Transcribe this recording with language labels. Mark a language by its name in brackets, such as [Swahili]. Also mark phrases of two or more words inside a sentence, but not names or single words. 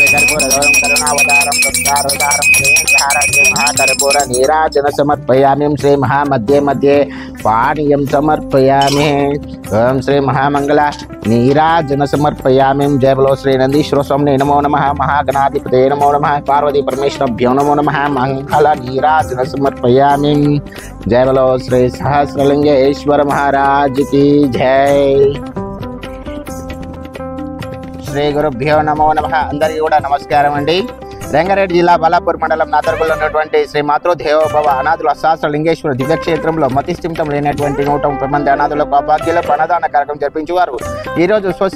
[Sanskrit] कर्पूरगौरं करुणावतारं संस्कारोदारं श्री महाकर्पूर नीराजन समर्पयामि श्री महामध्ये मध्ये पानीयं समर्पयामि ओम श्री महामंगल नीराजन समर्पयामि [Hindi] जय बोलो [Sanskrit] श्री नंदीश्वर स्वामी नमो नमः महागणाधिपते नमो नमः पार्वती परमेश्वरभ्यो नमो नमः मंगल नीराजन समर्पयामि [Hindi] जय बोलो [Sanskrit] श्री सहस्रलिंगेश्वर [Hindi] महाराज की जय [Sanskrit] శ్రీ గురుభ్యో నమో నమః [Telugu] అందరికీ కూడా నమస్కారం అండి రంగారెడ్డి జిల్లా బాలాపూర్ మండలం నాదర్గుల్లో ఉన్నటువంటి శ్రీ మాతృదేవోభవ అనాథుల సహస్రలింగేశ్వర దివ్యక్షేత్రంలో మతిస్థిమితం లేనటువంటి 130 మంది అనాథులకు అభాగ్యులకు అన్నదాన కార్యక్రమం జరిపించేవారు ఈరోజు స్వస్తి